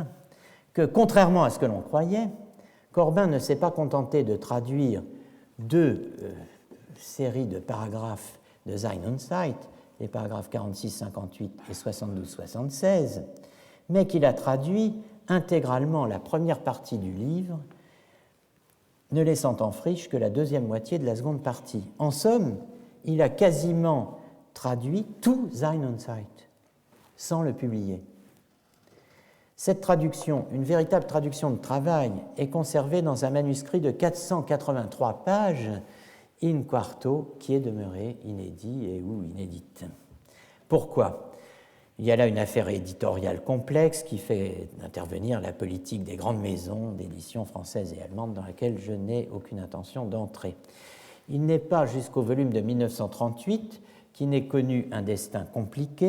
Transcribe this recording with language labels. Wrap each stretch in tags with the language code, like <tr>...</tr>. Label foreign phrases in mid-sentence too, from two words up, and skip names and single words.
<fr>que contrairement à ce que l'on croyait, Corbin ne s'est pas contenté de traduire deux séries de paragraphes de Sein und Zeit, les paragraphes 46-58 et 72-76, mais qu'il a traduit intégralement la première partie du livre, ne laissant en friche que la deuxième moitié de la seconde partie. En somme, il a quasiment traduit tout Sein und Zeit, sans le publier. Cette traduction, une véritable traduction de travail, est conservée dans un manuscrit de 483 pages, in quarto, qui est demeuré inédit et ou inédite. Pourquoi ? Il y a là une affaire éditoriale complexe qui fait intervenir la politique des grandes maisons d'édition françaises et allemandes dans laquelle je n'ai aucune intention d'entrer. Il n'est pas jusqu'au volume de 1938 qui n'ait connu un destin compliqué.</fr>